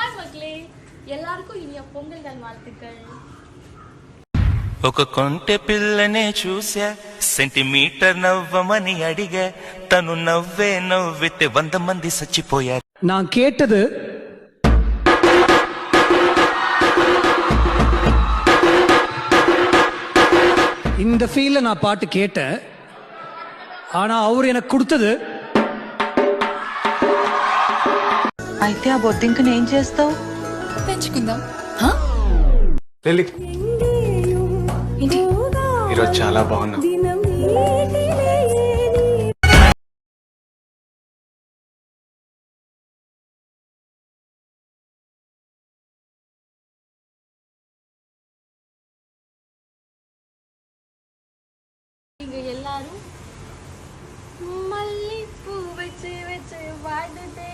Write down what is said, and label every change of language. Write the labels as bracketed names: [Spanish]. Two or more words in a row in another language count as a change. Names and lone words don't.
[Tamil] மக்களே, எல்லாருக்கும் இனிய பொங்கல் நல்வாழ்த்துக்கள். [Telugu] ఒక కొంటె పిల్లనే చూసా సెంటీమీటర్ నవ్వమని అడిగా తను నవ్వే నవ్వితే 100 మంది చచ్చిపోయారు. [Tamil] நான் கேட்டது இந்த ஃபீல்ல நான் பாட்டு கேட்டேன். ஆனா அவர் எனக்கு கொடுத்தது. [Telugu] అయితే ఆ బొద్దింకని ఏం చేస్తావు? పెంచుకుందాం. లిల్లీ ఈరోజు చాలా బాగున్నావు. [Tamil] இங்க எல்லாரும் மல்லிப்பூ வச்சு வச்சு வாடுதே,